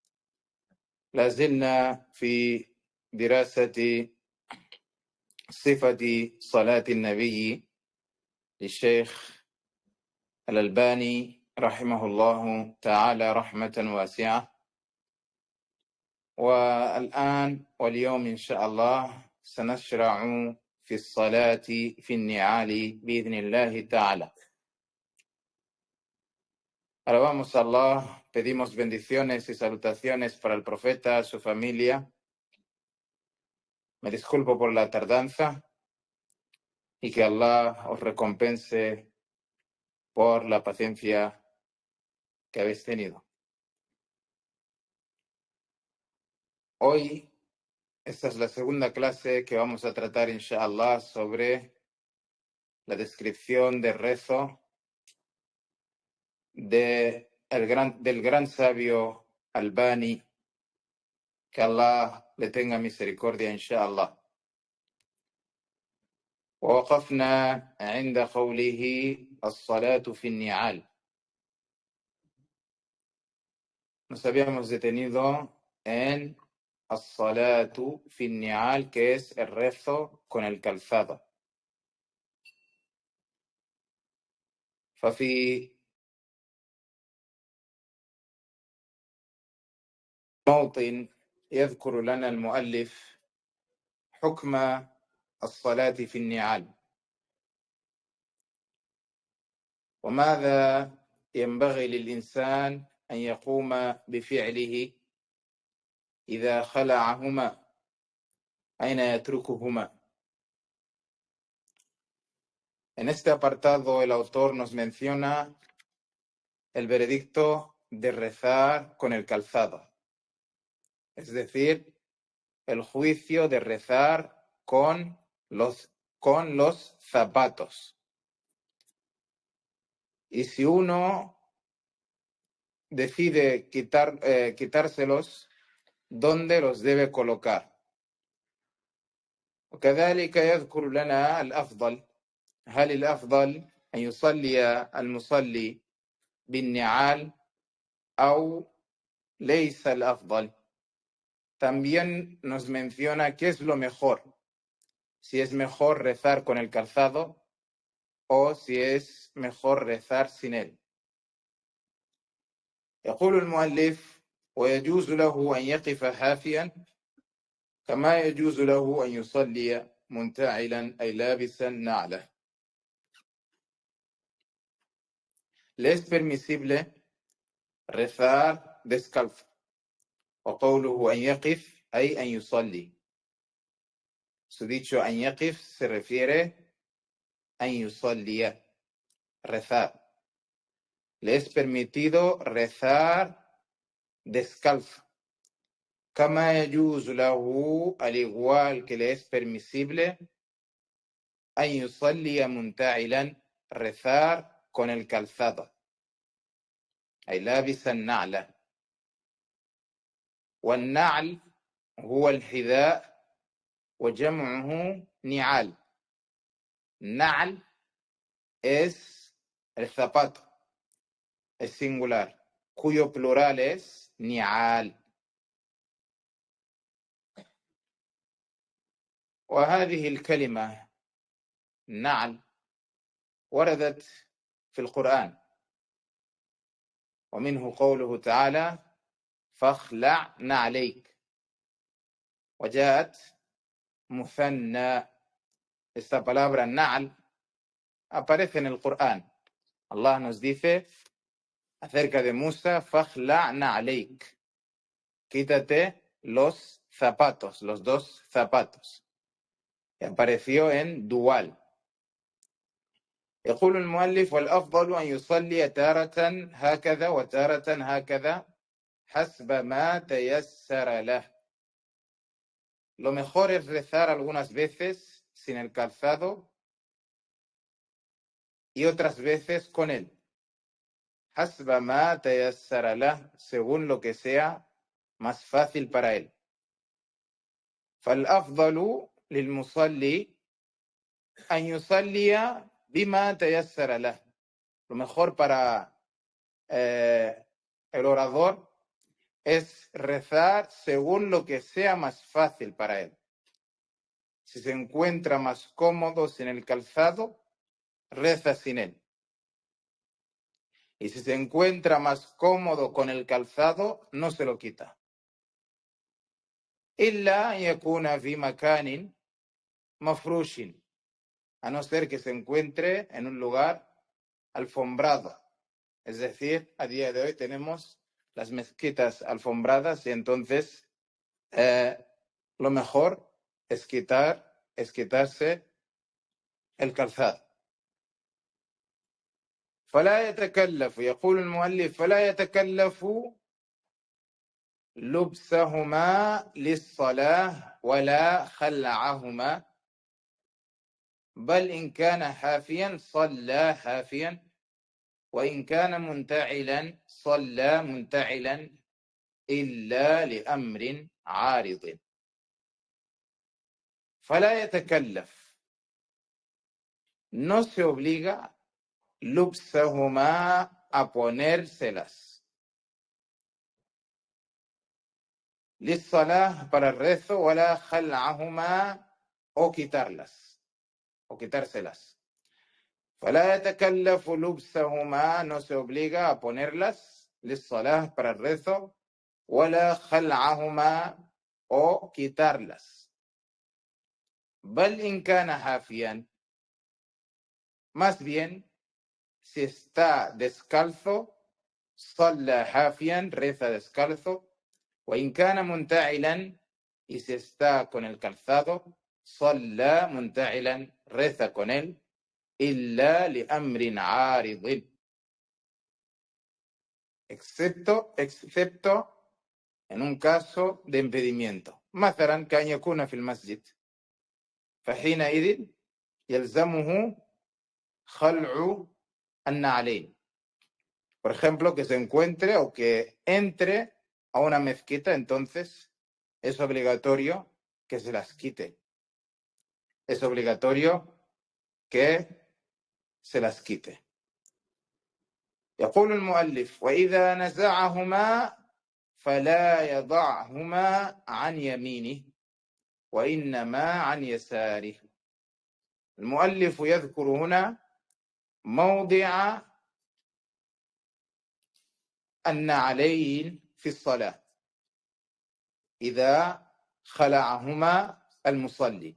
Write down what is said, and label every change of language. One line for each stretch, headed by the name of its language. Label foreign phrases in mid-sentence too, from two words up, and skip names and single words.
Arabic: لازلنا في دراسة صفة صلاة النبي للشيخ الألباني رحمه الله تعالى رحمة واسعة. والآن واليوم إن شاء الله سنشرع في الصلاة في النعال بإذن الله تعالى.
Spanish: Alabamos a Allah, pedimos bendiciones y salutaciones para el profeta, su familia. Me disculpo por la tardanza y que Allah os recompense por la paciencia que habéis tenido. Hoy, esta es la segunda clase que vamos a tratar, inshallah, sobre la descripción de rezo del gran sabio Albani, que Allah le tenga misericordia, inshallah.
Arabic: ووقفنا عند قوله الصلاة في النعال.
Spanish: Nos habíamos detenido en
Arabic: الصلاة في النعال,
Spanish: que es el rezo con el calzado.
Arabic: ففي موطن يذكر لنا المؤلف حكم الصلاة في النعال وماذا ينبغي للإنسان أن يقوم بفعله إذا خلعهما, أين يتركهما.
Spanish: En este apartado el autor nos menciona el veredicto de rezar con el calzado, es decir, el juicio de rezar con los zapatos. Y si uno decide quitárselos, ¿dónde los debe colocar?
Arabic: وكذلك يذكر لنا الأفضل. هل الأفضل أن يصلي المصلي بالنعال أو ليس الأفضل؟
Spanish: También nos menciona qué es lo mejor, si es mejor rezar con el calzado o si es mejor rezar sin él.
Arabic: يقول المؤلف ويجوز له أن يقف حافيا كما يجوز له أن يصلي منتعلا أي لابسا نعله.
Spanish: Le es permisible rezar descalzo.
Arabic: وقوله أن يقف أي أن يصلي.
Spanish: Su dicho
Arabic: أن يقف
Spanish: se refiere
Arabic: أن يصلي,
Spanish: rezar. Le es permitido rezar descalzo.
Arabic: كما يجوز له,
Spanish: al igual que le es permisible,
Arabic: أن يصلي منتعلا,
Spanish: rezar con el calzado,
Arabic: أي لابس النعل. والنعل هو الحذاء وجمعه نعال.
Spanish: نعل es el zapato, es singular, cuyo plural es ni'al.
Arabic: وهذه الكلمة نعل وردت في القرآن, ومنه قوله تعالى فاخلع نعليك, وجاءت مثنى.
Spanish: Esta palabra na'al aparece en el Corán. Allah nos dice acerca de Musa,
Arabic: فاخلع نعليك,
Spanish: quítate los zapatos, los dos zapatos. Y apareció en dual.
Arabic: يقول المؤلف والأفضل أن يصلي تارة هكذا وتارة هكذا حسب ما تيسر له.
Spanish: Lo mejor es rezar algunas veces sin el calzado y otras veces con él.
Arabic: حسب ما تيسر له,
Spanish: según lo que sea más fácil para él.
Arabic: فالأفضل للمصلي أن يصلي بما تيسر له.
Spanish: Lo mejor para el orador es rezar según lo que sea más fácil para él. Si se encuentra más cómodo sin el calzado, reza sin él. Y si se encuentra más cómodo con el calzado, no se lo quita.
Arabic: إلا أن يكون في مكان مفروش,
Spanish: a no ser que se encuentre en un lugar alfombrado. Es decir, a día de hoy tenemos las mezquitas alfombradas y entonces lo mejor es quitarse el calzado.
Arabic: فلا يتكلف, يقول المؤلف, فلا يتكلف لبسهما للصلاة ولا خلعهما, بل إن كان حافيا صلى حافيا, وإن كان منتعلا صلى منتعلا, إلا لأمر عارض. فلا يتكلف,
Spanish: no se obliga, لبسهما, a ponérselas, للصلاة, para el rezo,
Arabic: ولا خلعهما,
Spanish: o quitarlas, o quitárselas.
Arabic: فلا يتكلف لبسهما,
Spanish: no se obliga a ponerlas, للصلاة, para el rezo,
Arabic: ولا خلعهما,
Spanish: o quitarlas.
Arabic: بل إن كان حافيا,
Spanish: más bien, si está descalzo,
Arabic: صلى حافيا,
Spanish: reza descalzo,
Arabic: وإن كان منتعلا,
Spanish: y si está con el calzado,
Arabic: صلى منتعلا,
Spanish: reza con él,
Arabic: إلا لأمر عارض,
Spanish: excepto en un caso de impedimento.
Arabic: مثلا كان يكون في المسجد, فحينئذ يلزمه خلع النعلين.
Spanish: Por ejemplo, que se encuentre o que entre a una mezquita, entonces es obligatorio que se las quite. Es obligatorio que se las quite.
Arabic: يقول المؤلف: وإذا نزعهما فلا يضعهما عن يمينه وإنما عن يساره. المؤلف يذكر هنا موضع النعلين في الصلاة إذا خلعهما المصلي.